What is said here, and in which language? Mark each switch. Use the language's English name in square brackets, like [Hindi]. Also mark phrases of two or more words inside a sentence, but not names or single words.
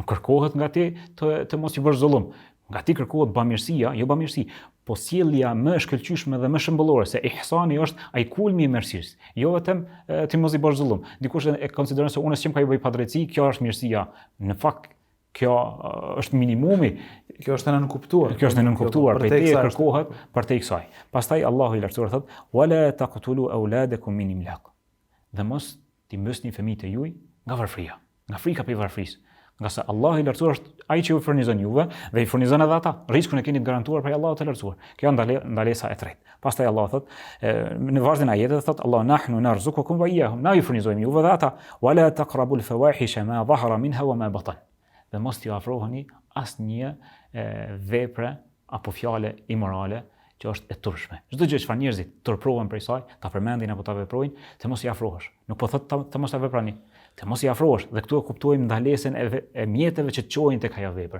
[Albanian] Nuk kërkohet nga ti të mos i bësh zullum. Nga ti kërkohet bamirësia, jo bamirësi, po sjellja më e shkëlqyeshme dhe më shëmbullore, se ihsani është ai kulmi i mirësisë. Jo vetëm ti mos i bësh zullum. Dikush e konsideron se unë s'kem ka i bëj padrejti, kjo është mirësia. Në fakt kjo është minimumi. Kjo është e nënkuptuar. Kjo është e nënkuptuar, për te kërkohet për te kësaj. Pastaj Allahu i lartësuar thotë: [Arabic] "ولا تقتلوا أولادكم من إملاق." [Albanian] Dhe mos ti mbysni fëmijët e juaj nga varfëria, nga frika për varfërisë. Nga se Allahu i lartësuar është ai që ju furnizon juve dhe i furnizon edhe ata. Rrezikun e keni të garantuar prej Allahut të lartësuar. Kjo ndalesa e tretë. Pastaj Allah thotë në vazhdim e ajetit thotë Allah [Arabic] نحن نرزقكم وإياهم. [Albanian] Na ju furnizojmë juve dhe ata. [Arabic] ولا تقربوا الفواحش ما ظهر منها وما بطن. [Albanian] Dhe mos t'i afroheni asnjë vepre apo fjale imorale që është e turpshme. Çdo gjë çfarë njerëzit turprohen prej saj, ta përmendin apo ta veprojnë, të mos i afrohesh. Nuk po thotë të mos ta veprani, të mos i afrohesh. Dhe këtu e kuptojmë ndalesën e mjeteve që të çojnë tek ajo vepër.